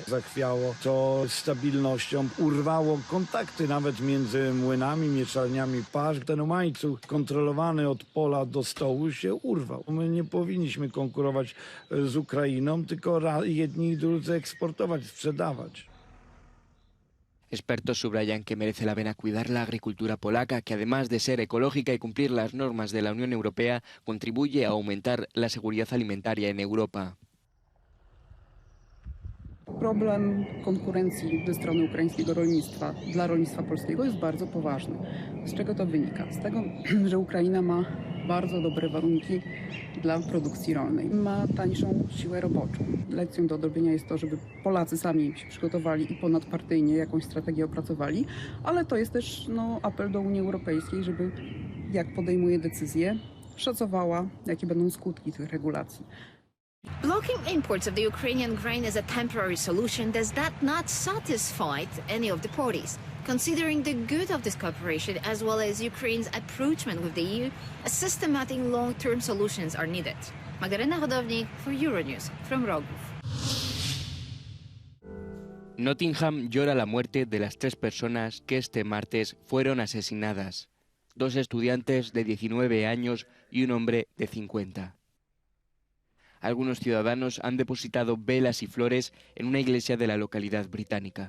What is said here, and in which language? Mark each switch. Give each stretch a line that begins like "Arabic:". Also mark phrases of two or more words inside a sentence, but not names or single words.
Polish: Zachwiało to stabilnością, urwało kontakty nawet między młynami, mieszalniami pasz. Ten łańcuch kontrolowany od pola do stołu się urwał. My nie powinniśmy konkurować z Ukrainą, tylko jedni i drudzy eksportować, sprzedawać.
Spanish: Expertos subrayan que merece la pena cuidar la agricultura polaca, que además de ser ecológica y cumplir las normas de la Unión Europea, contribuye a aumentar la seguridad alimentaria en Europa.
Polish: Problem konkurencji ze strony ukraińskiego rolnictwa dla rolnictwa polskiego jest bardzo poważny. Z czego to wynika? Z tego, że Ukraina ma bardzo dobre warunki dla produkcji rolnej. Ma tańszą siłę roboczą. Lekcją do odrobienia jest to, żeby Polacy sami się przygotowali i ponadpartyjnie jakąś strategię opracowali, ale to jest też apel do Unii Europejskiej, żeby jak podejmuje decyzje, szacowała, jakie będą skutki tych regulacji.
English: Blocking imports of the Ukrainian grain as a temporary solution does that not satisfy any of the parties. Considering the good of this cooperation as well as Ukraine's approachment with the EU, a systematic long-term solutions are needed. Magdalena Hodownik for Euronews from Rogów.
Spanish: Nottingham llora la muerte de las 3 personas que este martes fueron asesinadas. 2 estudiantes de 19 años y un hombre de 50. Algunos ciudadanos han depositado velas y flores en una iglesia de la localidad británica.